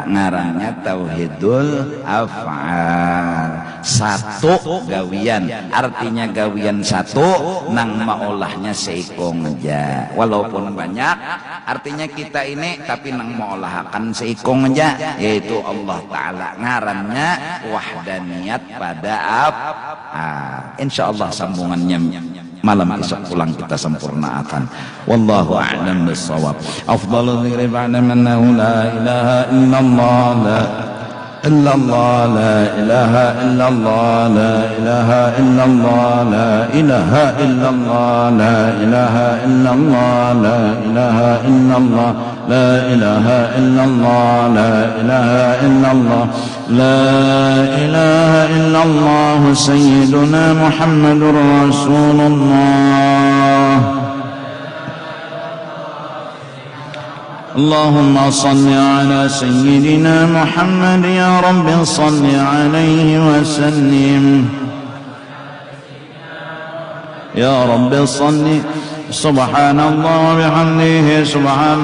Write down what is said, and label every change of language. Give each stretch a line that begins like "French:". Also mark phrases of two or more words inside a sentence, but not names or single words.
Banjar: Ngarannya
Arabic: توحيد الأفعال,
Banjar: satu gawian, artinya gawian satu nang maolahnya seikong aja walaupun banyak artinya kita ini tapi nang maolahakan seikong aja yaitu Allah ta'ala. Ngarannya wahdaniyat pada insyaallah sambungannya malam esok pulang kita sempurnakan.
Arabic: والله أعلم بالصواب. أفضل الذكر بعد من لا إله إلا الله لا إله إلا الله لا إله إلا الله لا إله إلا الله لا إله إلا الله لا إله إلا الله لا إله إلا الله لا إله إلا الله لا إله إلا الله سيدنا محمد رسول الله. اللهم صل على سيدنا محمد يا رب صل عليه وسلم يا رب صل سبحان الله وبحمده سبحان